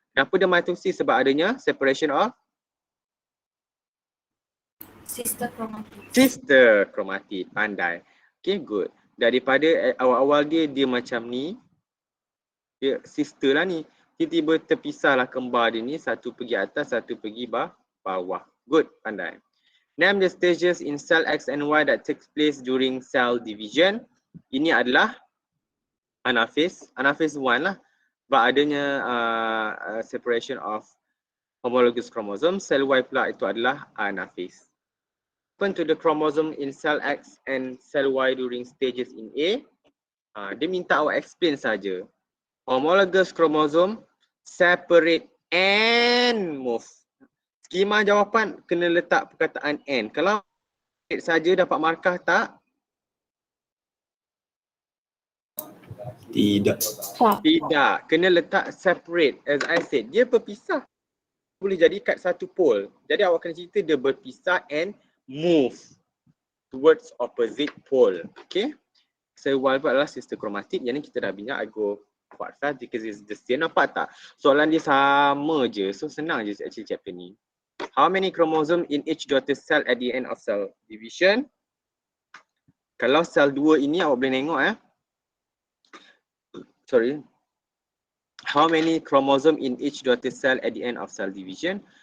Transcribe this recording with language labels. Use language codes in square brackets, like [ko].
[ms] Kenapa dia mitosis? Sebab adanya [en] separation of sister chromatid. [ms] Pandai. Okay, good. Daripada awal-awal dia macam ni, dia sister lah ni. Tiba-tiba terpisahlah kembar dia ni, satu pergi atas, satu pergi bawah. Good, pandai. [en] Name the stages in cell X and Y that takes place during cell division. [ms] Ini adalah anaphase. Anaphase 1 lah. Sebab adanya [en] separation of homologous chromosome. [ms] Cell Y pula itu adalah anaphase. [en] Happen to the chromosome in cell X and cell Y during stages in A. [ms] Dia minta awak explain saja. [en] Homologous chromosome separate and move. [ms] Skema jawapan kena letak perkataan and. Kalau saja dapat markah tak? Tidak. Tidak. Kena letak separate. [en] As I said, [ms] dia berpisah. Boleh jadi kat satu pole. Jadi awak kena cerita dia berpisah [en] and move towards opposite pole. [ms] Okay. Cell Y adalah sister chromatid. Yang ni kita dah bincang. [en] I go part fast because it's the same. [ms] Nampak tak? Soalan dia sama je. So senang je actually chapter ni. [en] How many chromosome in each daughter cell at the end of cell division? [ms] Kalau sel 2 ini awak boleh tengok sorry. How many chromosome in each daughter cell at the end of cell division?